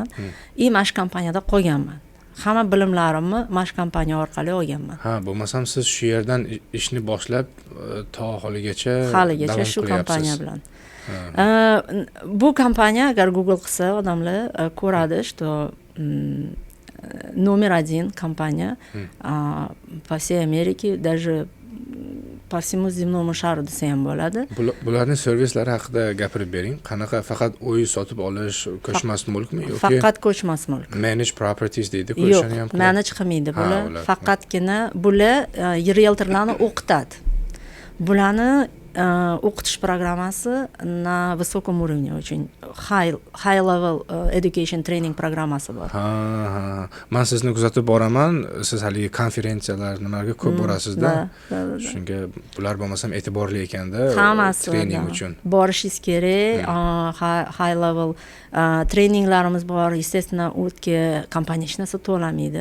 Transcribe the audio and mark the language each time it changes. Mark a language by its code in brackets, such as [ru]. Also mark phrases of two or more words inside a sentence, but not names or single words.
[uz] Mash kompaniyada qolganman. Hamma bilimlarimni mash kompaniya orqali olganman. Bo'lmasam siz shu yerdan ishni boshlab to haligacha shu kompaniya bilan. Bu kompaniya agar Google qilsa odamlar ko'radi, [ru] что номер 1 компания по всей Америке, даже по всему земному шару [uz] desa ham bo'ladi. Bularning servislari haqida gapirib bering. Qanaqa faqat uy sotib olish, ko'chmas mulkmi yoki faqat ko'chmas mulk? [en] Manage properties [uz] deydi-ku, o'shani ham qiladi. Manage qilmaydi bular. Faqatgina bular realtorlarni o'qitadi. Bularni o'qitish programmasi [ru] na высоком уровне, очень [en] high level education training [uz] programmasi bor. Men sizni kuzatib boraman, siz haligi konferensiyalar nimalarga ko'p borasiz-da. Shunga bular bo'lmasam e'tiborli ekanda treyning uchun. Borishingiz kerak. [en] High level [uz] treyninglarimiz bor. Естественно, o'tga kompaniya hech narsa to'lamaydi.